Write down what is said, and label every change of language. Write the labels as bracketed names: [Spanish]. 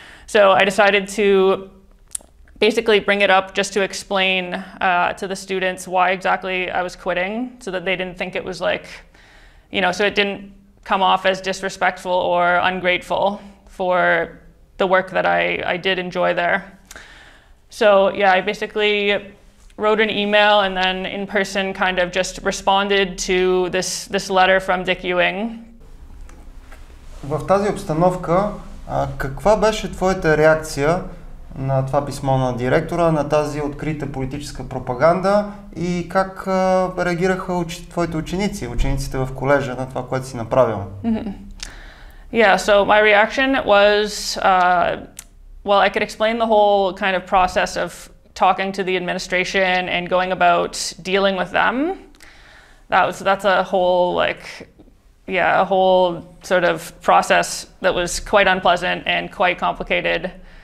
[English] So I decided to basically bring it up just to explain to the students why exactly I was quitting, so that they didn't think it was like, you know, so it didn't come off as disrespectful or ungrateful for the work that I did enjoy there. So yeah, I basically wrote an email and then in person kind of just responded to this letter from Dick Ewing. [Bulgarian] В тази обстановка, каква беше твоята реакция на това писмо на директора, на тази открита политическа пропаганда и как реагираха твоите ученици, учениците в колежа на това, което си направила? [English] Yeah, so my reaction was, well, I could explain the whole kind of process of talking to the administration and going about dealing with them. That's a whole like, yeah, a whole sort of process that was quite unpleasant and quite complicated.